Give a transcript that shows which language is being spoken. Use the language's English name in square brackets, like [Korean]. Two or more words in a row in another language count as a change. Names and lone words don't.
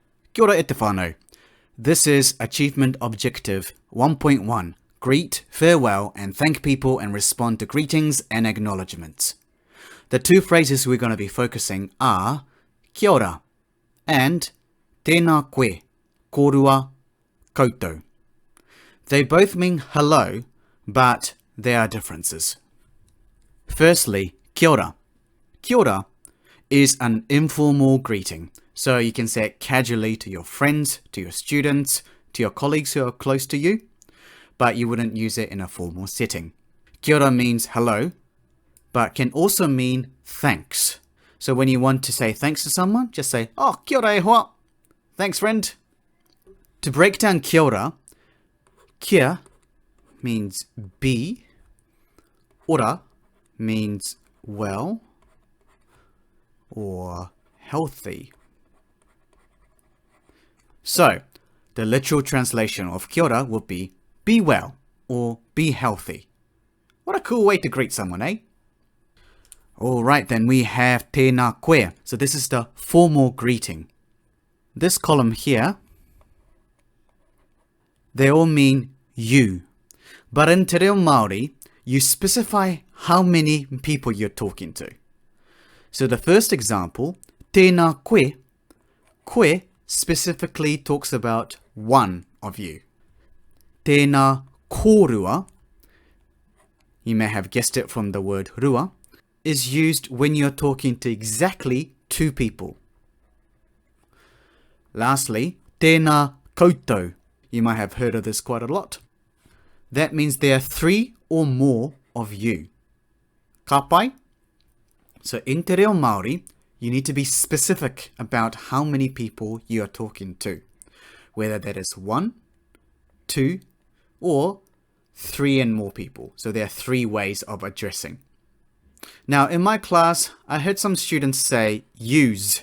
[Māori] Kia ora e te whānau. [English] This is Achievement Objective 1.1. Greet, farewell, and thank people and respond to greetings and acknowledgements. The two phrases we're going to be focusing are [Māori] kia ora [English] and [Māori] tēnā koe, kōrua, koutou. [English] They both mean hello, but there are differences. Firstly, [Māori] kia ora. Kia ora [English] is an informal greeting. So you can say it casually to your friends, to your students, to your colleagues who are close to you, but you wouldn't use it in a formal setting. [Māori] Kia ora [English] means hello, but can also mean thanks. So when you want to say thanks to someone, just say, [Māori] oh, kia ora e hoa. [English] Thanks, friend. To break down [Māori] kia ora, [English] kia means be, ora means well or healthy. So, the literal translation of [Māori] kia ora [English] would be well or be healthy. What a cool way to greet someone, eh? Alright, then we have [Māori] tēnā koe. [English] So this is the formal greeting. This column here, they all mean you. But in Te Reo Māori, you specify how many people you're talking to. So the first example, [Māori] tēnā koe, koe [English] specifically talks about one of you. [Māori] Tēnā kōrua, [English] you may have guessed it from the word rua, is used when you're talking to exactly two people. Lastly, [Māori] tēnā koutou. [English] You might have heard of this quite a lot. That means there are three or more of you. [Māori] Ka pai? [English] So in Te Reo Māori, you need to be specific about how many people you are talking to, whether that is 1, 2, or 3 and more people. So there are 3 ways of addressing. Now, in my class, I heard some students say use.